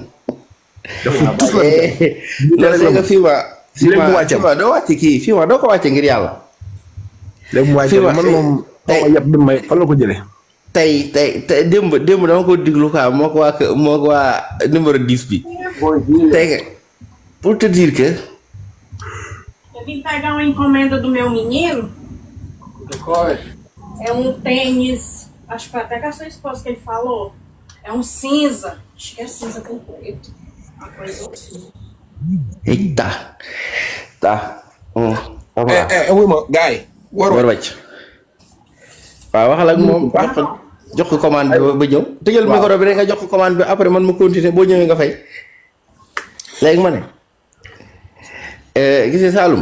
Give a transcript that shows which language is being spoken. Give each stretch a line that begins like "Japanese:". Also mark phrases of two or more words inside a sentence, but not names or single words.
Wolof: dafa tus la nga Fima doo wàcce kii Fima doo ko wàcce ngir yàlla. léegi mu wàcce man moom yëpp bi may fan la ko jëlee. tey démb dama ko diglu quoi moo ko waa numéro 10 bi.
French: tey pour te dire que.
Portuguese: Eu vim pegar uma encomenda do meu menino. É tênis. Acho que foi até com a sua esposa que ele falou. É cinza. Acho que é cinza com preto. Uma coisa assim. Eita. Tá.
Wolof: wuy ma gars yi. war wàcc. waaw waxal ak moom jox ko commande bi ba ñëw. tëjal micro bi rek nga jox ko commande bi après man ma continuer boo ñëwee nga fay. léegi ma ne. gis nga Saloum.